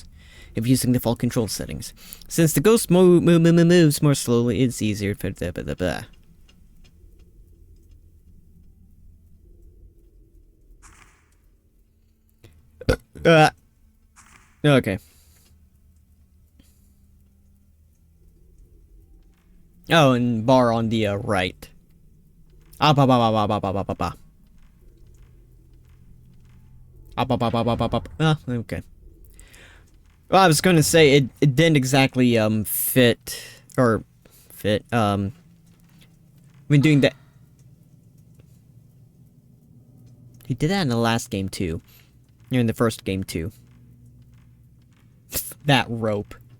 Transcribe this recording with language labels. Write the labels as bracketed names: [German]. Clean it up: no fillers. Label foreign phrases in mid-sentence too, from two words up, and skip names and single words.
[English] If using the default control settings. Since the ghost moves more slowly, it's easier for okay. Oh, and bar on the right. Ah, ba ba ba ba ba ba ba ba ba. Ah, ba ba ba ba ba ba. Ah, okay. Well, I was gonna say it didn't exactly fit when doing that. He did that in the last game too. In the first game too. That rope.